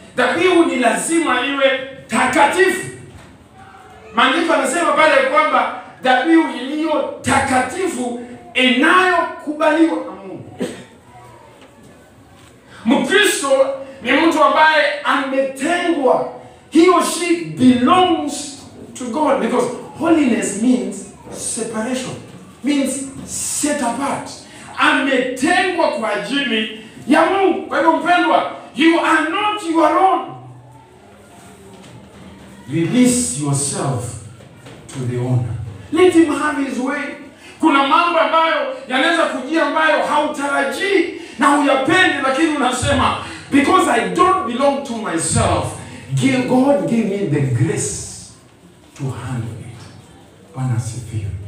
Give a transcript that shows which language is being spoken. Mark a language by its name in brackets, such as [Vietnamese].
[Swahili] Dhabihu ni lazima iwe takatifu. Maandiko yanasema pale kwamba dhabihu iliyo takatifu inayokubaliwa na Mungu. Mkristo ni mtu ambaye ametengwa. [English] He or she belongs to God, because holiness means separation, means set apart. [Swahili] Ametengwa kwa ajili ya Mungu. Kwa hivyo mpendwa, [English] you are not your own. Release yourself to the owner. Let him have his way. [Swahili] Kuna mambo ambayo yanaweza kujia ambayo hautarajii na huyapendi, lakini unasema [English] because I don't belong to myself, God give me the grace to handle it. [Swahili] Bwana asifiwe.